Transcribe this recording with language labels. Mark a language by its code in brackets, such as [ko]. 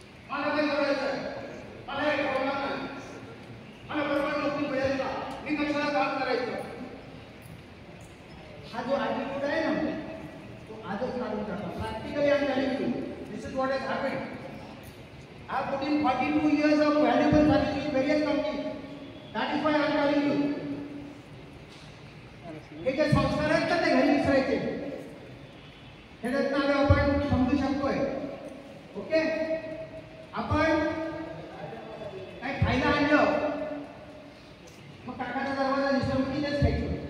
[mr] मला काय करायचं, मला हे ठरवणार नाही, मला बरोबर नोकरी मिळेल का, मी कशाला काम करायचं, हा जो ॲटिट्यूड आहे ना तो आजच काढून टाका. [en] Practically I am telling you, this is what has happened. I have put in 42 years of valuable service in various companies. That is why I am telling you. [mr] हे जे संस्कार आहेत ना ते घरी विसरायचे. ह्याच्यातनं आपण समजू शकतोय. ओके, आपण काय खायला आणलं मग काकाचा दरवाजा दिसला की तेच खायचं.